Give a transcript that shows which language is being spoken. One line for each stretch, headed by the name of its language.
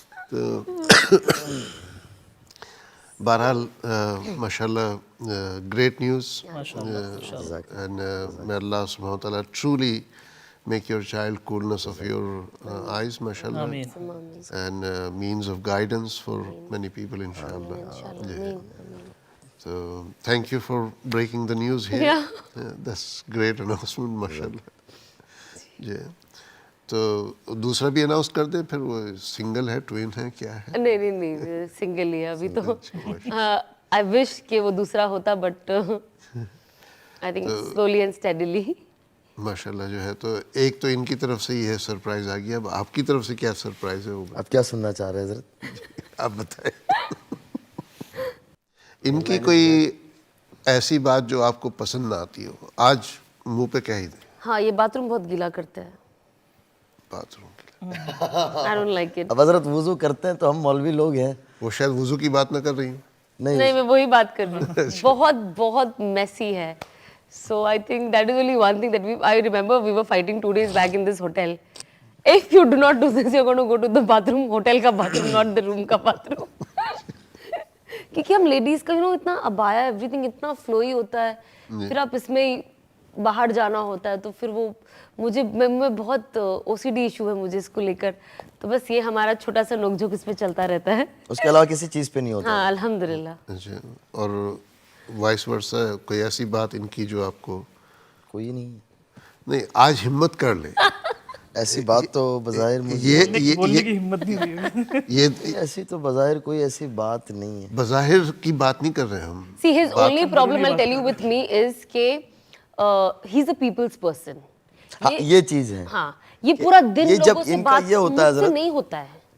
Urdu: تو بہرحال ماشاءاللہ
English: great news, and may Allah subhanahu wa ta'ala truly make your child coolness of your eyes, mashallah, and means of guidance for many people, inshallah. Yeah. So thank you for breaking the news here. That's great announcement, mashallah. Yeah.
Urdu: تو دوسرا بھی announce کر دیں پھر. وہ single ہے, twin ہے, کیا ہے؟ نہیں سنگل ہی ہے ابھی تو.
English: I wish
Urdu: کہ وہ دوسرا ہوتا,
English: But I think slowly and steadily.
Urdu: ماشاءاللہ جو ہے تو ایک تو ان کی طرف سے یہ سرپرائز آ گیا. اب آپ کی طرف سے کیا سرپرائز ہے ہوگا؟ آپ کیا سننا چاہ رہے ہیں حضرت؟ آپ بتائیں. ان کی کوئی ایسی بات جو آپ کو پسند نہ آتی ہو, آج منہ پہ کہہ ہی دیں. ہاں, یہ باتھ روم بہت گیلا کرتا ہے. Bath room
English: I don't like it.
Urdu: اب حضرت وضو کرتے ہیں تو ہم مولوی لوگ ہیں. وہ شاید وضو کی بات نہ کر رہی ہوں. نہیں, میں وہی بات کر رہی ہوں. بہت میسی ہے.
English: So I think that is only one thing that I remember we were fighting 2 days back in this hotel. If you do not do this, you're going to go to the bathroom, hotel ka bathroom, not the room ka bathroom.
Urdu: کیونکہ ہم ladies کا اتنا ابایا
English: everything
Urdu: اتنا فلوئی ہوتا ہے, پھر آپ اس میں باہر جانا ہوتا ہے تو پھر وہ میں بہت او سی ڈی ایشو ہے مجھے اس کو لے کر. تو بس یہ ہمارا چھوٹا سا نوک جھوک اس پہ چلتا رہتا ہے. اس کے علاوہ کسی چیز پہ نہیں ہوتا. ہاں الحمدللہ. اور وائس ورسا کوئی ایسی بات ان کی جو آپ کو؟ کوئی نہیں. آج ہمت کر لیں. ایسی بات تو بظاہر بولنے کی ہمت نہیں ہوئی. یہ ایسی تو بظاہر کوئی ایسی بات نہیں ہے. بظاہر کی بات نہیں کر رہے ہم.
English: See, his only problem I'll tell you with me is کہ he's a people's person.
Urdu: یہ چیز ہے. ہاں, یہ پورا دن لوگوں سے بات مجھ سے نہیں ہوتا ہے.